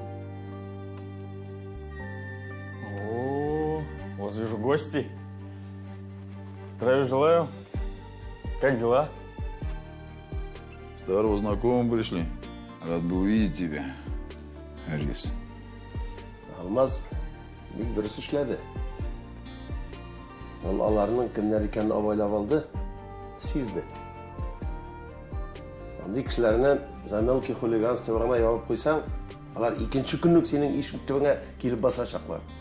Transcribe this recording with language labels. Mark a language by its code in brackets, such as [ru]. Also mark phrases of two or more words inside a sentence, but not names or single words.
[ru] О, вот вижу гости. Здравия желаю. Как дела? Старого знакомого пришли. Рад был увидеть тебя, Харис. [uz] Алмаз bek durust ishladi. Bolalarning kimlar ekanini avaylab oldi, sezdi. Bunday kishilarni [ru] за мелкое хулиганство [uz] bilan yopib qo'ysang, ular ikkinchi kunlik sening eshik tubingga kelib bosashaqlar.